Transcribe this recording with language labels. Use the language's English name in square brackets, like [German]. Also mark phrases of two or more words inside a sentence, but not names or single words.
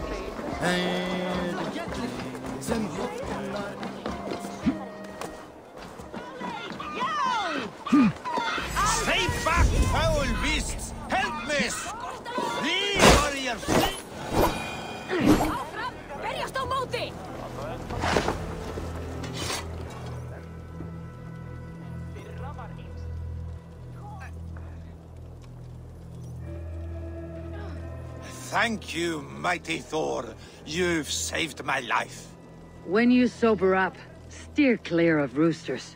[English] Stay back, foul beasts! Help me! Flee, warriors! [Icelandic] Berjast á móti! [English] Thank you, mighty Thor. You've saved my life. When you sober up, steer clear of roosters.